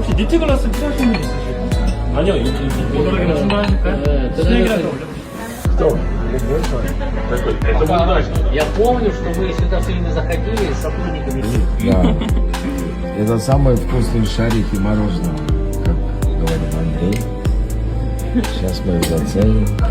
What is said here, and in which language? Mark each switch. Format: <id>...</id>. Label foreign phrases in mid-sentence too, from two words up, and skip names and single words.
<ko>멀티글라스 필요하신 분 있으실까요? 아니요, 모노라기로 충분하실까요? 스낵이라도 올려보실까요?</ko> <ru>это будет дальше. Я помню, что мы сюда сегодня заходили с сотрудниками. Да. Это самые вкусные шарики мороженого, как говорит Андрей. Сейчас мы их заценим.</ru>